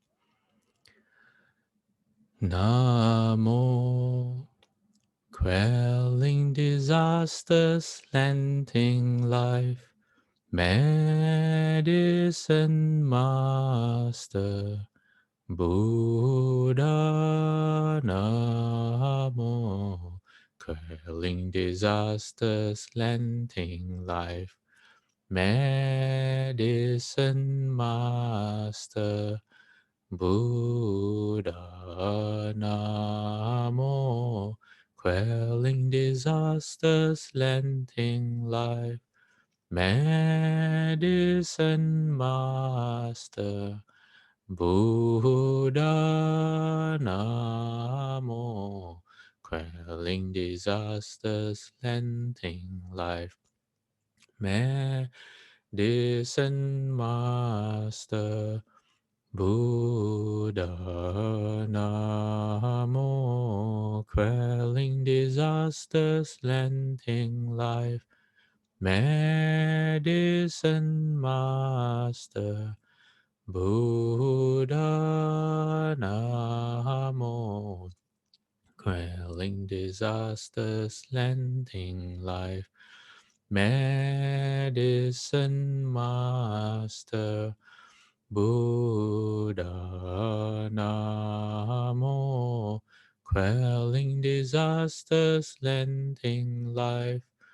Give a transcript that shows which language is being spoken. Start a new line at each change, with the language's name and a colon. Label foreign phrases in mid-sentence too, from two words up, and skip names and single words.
English: Namo, quelling disasters, lending life, medicine master, Buddha. Namo, quelling disasters, lending life, medicine master, Buddha. Namo, quelling disasters, lending life, medicine master, Buddha. Namo, quelling disasters, lending life, medicine master, Buddha. Namo, quelling disasters, lending life, medicine master, Buddha. Namo, quelling quelling disasters, lending life. Medicine Master Buddha Namo, quelling disasters, lending life.